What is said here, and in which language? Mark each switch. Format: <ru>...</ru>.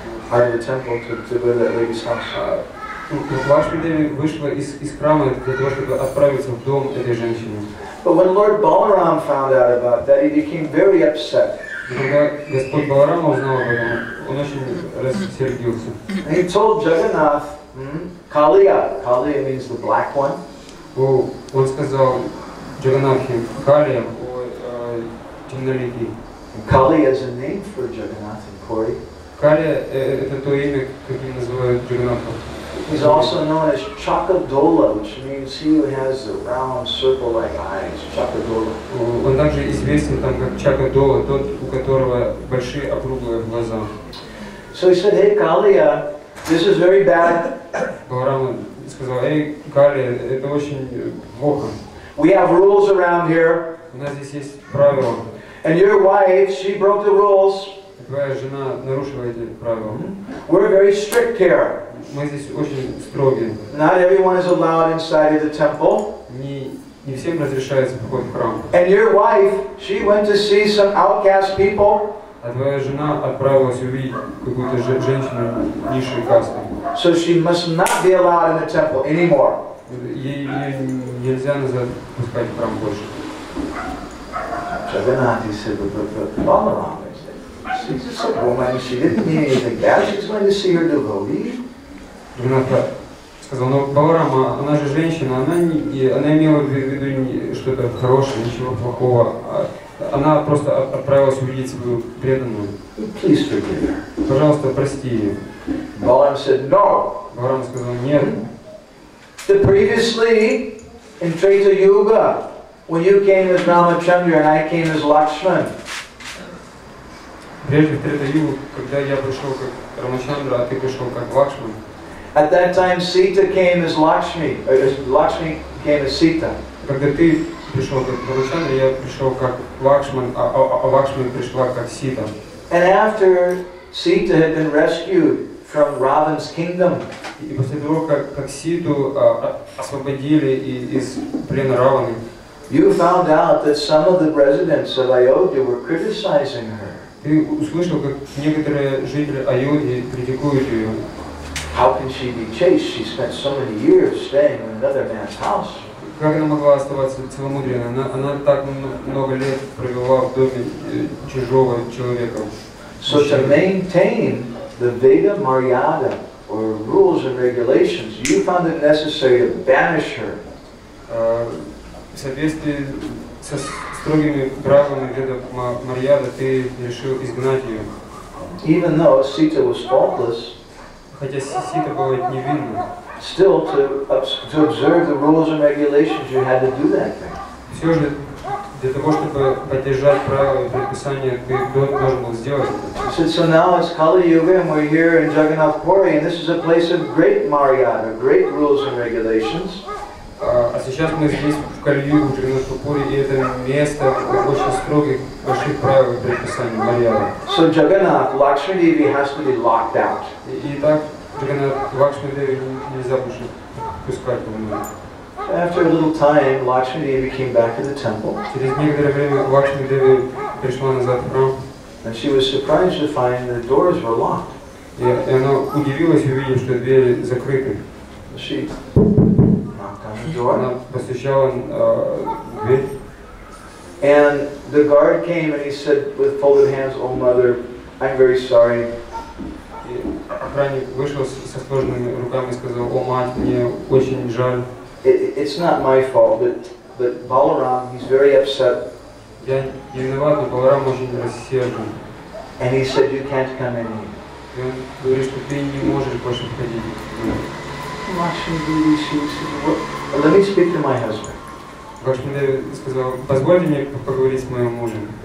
<en>Out of the temple to go to that lady's house.</en> <ru>Лакшми Деви вышла из храма для того, чтобы отправиться в дом этой женщины.</ru> <en>But when Lord Balaram found out about that, he became very upset.</en> <ru>Когда Господь Баларама узнал об этом, он очень рассердился.</ru> <en>And he told Jagannath, Kaliya. Kaliya means the black one.</en> <ru>Он сказал Джаганнатхе, Калия, темноликий.</ru> <en>Kaliya is a name for Jagannath in Puri.</en> <ru>Калия это то имя, каким называют Джаганнатха.</ru> <en>He's also known as Chakadola, which means he who has the round circle-like eyes. Chakadola.</en> <ru>Он также известен там как Чакадола, тот, у которого большие округлые глаза.</ru> <en>So he said, hey Kaliya, this is very bad.</en> <ru>Баларама сказал, эй, Калия, это очень плохо.</ru> <en>We have rules around here.</en> <ru>У нас здесь есть правила.</ru> <en>And your wife, she broke the rules.</en> <ru>Твоя жена нарушила эти правила.</ru> <en>We're very strict here.</en> <ru>мы здесь очень строгие.</ru> <en>Not everyone is allowed inside of the temple.</en> <ru>Не всем разрешается вход в храм.</ru> <en>And your wife, she went to see some outcast people.</en> <ru>А твоя жена отправилась увидеть какую-то женщину низшей касты.</ru> <en>So she must not be allowed in the temple anymore.</en> <ru>Ей нельзя назад пускать в храм больше.</ru> <en>Jagannath, he said, but Balaram, he said, she's just a woman, she didn't mean anything bad, she's going to see her devotee.</en> <ru>Джаганнат сказал, но Баларама, она же женщина, она имела в виду что-то хорошее, ничего плохого. Она просто отправилась увидеть свою преданную.</ru> <en>Please forgive her.</en> <ru>Пожалуйста, прости ее.</ru> <en>Balaram said, no.</en> <ru>Баларам сказал, нет.</ru> <en>Previously, in Treta Yuga, when you came as Ramachandra and I came as Lakshman,</en> <ru>прежде в Трета-югу, когда я пришел как Рамачандра, а ты пришел как Лакшман,</ru> <en>at that time Sita came as Lakshmi, or Lakshmi came as Sita.</en> <ru>когда ты пришел как Рамачандра, я пришел как Лакшман, а Лакшман пришла как Сита.</ru> <en>And after Sita had been rescued from Ravan's kingdom,</en> <ru>и после того, как Ситу освободили из плена Раваны,</ru> <en>you found out that some of the residents of Ayodhya were criticizing her.</en> <ru>Ты услышал, как некоторые жители Айодхи критикуют ее.</ru> <en>How can she be chaste? She spent so many years staying in another man's house.</en> <ru>Как она могла оставаться целомудренной? Она так много лет провела в доме чужого человека.</ru> <en>So to maintain the Veda Maryada, or rules and regulations, you found it necessary to banish her.</en> <ru>В соответствии со строгими правилами Веда Марьяда ты решил изгнать ее.</ru> <en>Even though Sita was faultless,</en> <ru>хотя Сита была невинна,</ru> <en>still to observe the rules and regulations, you had to do that thing.</en> <ru>Все же для того, чтобы поддержать правила и предписания, ты должен был сделать это.</ru> <en>So now it's Kali Yuga and we're here in Jagannath Puri, and this is a place of great Maryada, great rules and regulations.</en> <ru>А сейчас мы здесь в Кали-югу, в Джаганнат-пури, и это место очень строгих, больших правил и предписаний Марьяды.</ru> <en>So Jagannath, Lakshmi Devi has to be locked out.</en> <ru>И так Джаганнат Лакшми Деви нельзя больше пускать внутрь.</ru> <en>After a little time, Lakshmi Devi came back to the temple.</en> <ru>Через некоторое время Лакшми Деви пришла назад в храм.</ru> <en>And she was surprised to find the doors were locked.</en> <ru>И она удивилась, увидев, что двери закрыты.</ru> <en>She knocked on the door.</en> <ru>Она постучала дверь.</ru> <en>And the guard came and he said with folded hands, "Oh mother, I'm very sorry."</en> <ru>И охранник вышел со сложенными руками и сказал: "О мать, мне очень жаль."</ru> <en>It's not my fault, but Balaram, he's very upset.</en> <ru>Я не виноват, но Баларам очень рассержен.</ru> <en>And he said, "You can't come in here."</en> <ru>И он говорит, что ты не можешь больше входить.</ru> <en>Lakshmi Devi, she said, "Let me speak to my husband."</en> <ru>Лакшми Деви сказал: "Позвольте мне поговорить с моим мужем."</ru>